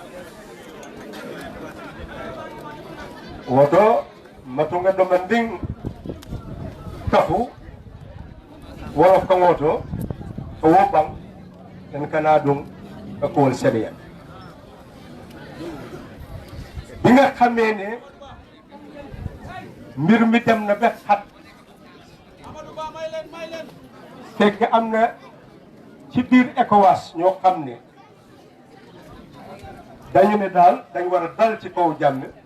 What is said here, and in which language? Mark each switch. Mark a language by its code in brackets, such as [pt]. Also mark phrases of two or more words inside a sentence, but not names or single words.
[ff] woto matunga ɗo man ndin kafu wolof kan woto o woɓɓam en kana ɗum e kuwol seniya [wo] bi nga xamee ne mbir mi dem na ba xat fekk am na ci biir ECOWAS ñoo xam ne dañu ne daal dañ war a dal ci kaw jàmm